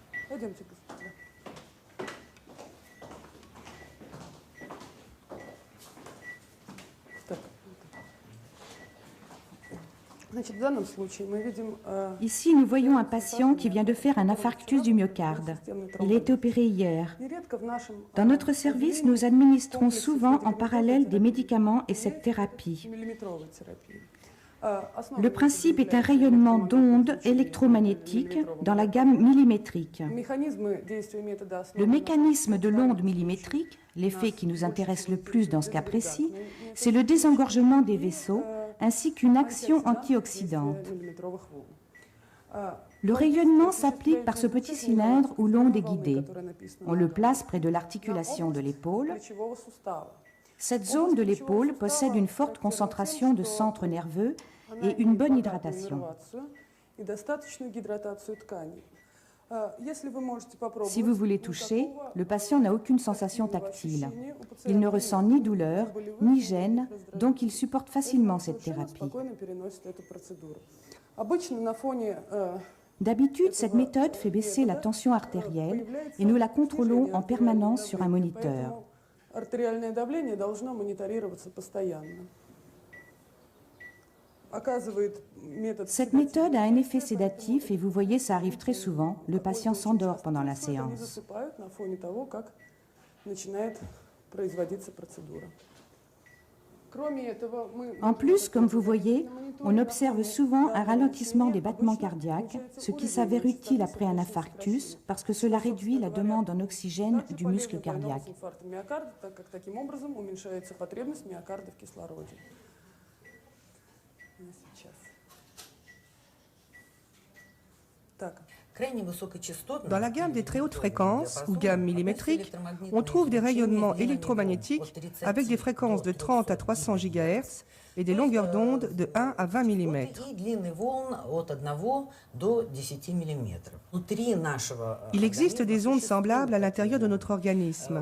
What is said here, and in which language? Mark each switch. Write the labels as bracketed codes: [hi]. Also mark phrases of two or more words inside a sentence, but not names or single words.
[ru] Пойдемте, господа. Так. Значит, в данном случае мы видим, [fr] Ici, nous voyons un patient qui vient de faire un infarctus du myocarde. Il a été opéré hier. [ru] нередко в нашем [fr] Dans notre service, nous administrons souvent en parallèle des médicaments et cette thérapie. [ru] миллиметровой терапии. [fr] Le principe est un rayonnement d'ondes électromagnétiques dans la gamme millimétrique. [ru] Механизмы действия метода [fr] Le [ru] основаны [fr] mécanisme de l'onde millimétrique, l'effet qui nous intéresse le plus dans ce cas précis, c'est le désengorgement des vaisseaux ainsi qu'une action antioxydante. [ru] миллиметровых волн. [fr] Le rayonnement s'applique par ce petit cylindre où l'onde est guidée. On le place près de l'articulation de l'épaule. [ru] Плечевого сустава. [fr] Cette zone de l'épaule possède une forte concentration de centres nerveux et une bonne hydratation. [ru] И достаточную гидратацию тканей. Если вы можете попробовать, [fr] Si vous voulez toucher, le patient n'a aucune sensation tactile. Il ne ressent ni douleur, ni gêne, donc il supporte facilement cette thérapie. [ru] спокойно переносит эту процедуру. Обычно на фоне [fr] D'habitude, cette méthode fait baisser la tension artérielle et nous la contrôlons en permanence sur un moniteur. [ru] Поэтому артериальное давление должно мониторироваться постоянно. Оказывает метод [fr] Cette méthode a un effet sédatif et vous voyez, ça arrive très souvent, le patient s'endort pendant la [ru] Они [fr] séance. [ru] засыпают на фоне того, как начинает производиться процедура. Кроме этого, мы [fr] En plus, comme vous voyez, on observe souvent un ralentissement des battements cardiaques, ce qui s'avère utile après un infarctus parce que cela réduit la demande en oxygène du muscle cardiaque. [ru] инфаркта миокарда, так как таким образом уменьшается потребность миокарда в кислороде. Сейчас. Так. [fr] Dans la gamme des très hautes fréquences, ou gamme millimétrique, on trouve des rayonnements électromagnétiques avec des fréquences de 30 à 300 GHz et des longueurs d'onde de 1 à 20 mm. Il existe des ondes semblables à l'intérieur de notre organisme.